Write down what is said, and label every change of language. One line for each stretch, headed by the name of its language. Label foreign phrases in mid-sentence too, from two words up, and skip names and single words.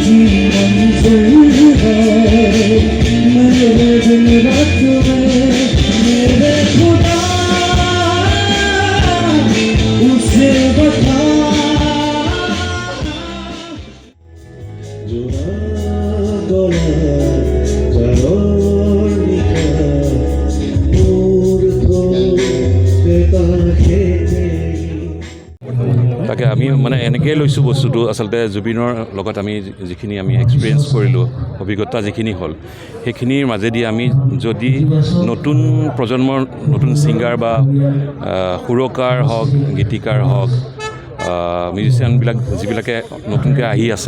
Hindi: ही मंज़िल है मेरे दिन रात में मेरे खुदा उसे बता जो गला
Assamese: তাকে আমি মানে এনেকৈ লৈছোঁ বস্তুটো আচলতে জুবিনৰ লগত আমি যিখিনি আমি এক্সপিৰিয়েঞ্চ কৰিলোঁ অভিজ্ঞতা যিখিনি হ'ল সেইখিনিৰ মাজেদি আমি যদি নতুন প্ৰজন্মৰ নতুন ছিংগাৰ বা সুৰকাৰ হওক গীতিকাৰ হওক মিউজিচিয়ানবিলাক যিবিলাকে নতুনকৈ আহি আছে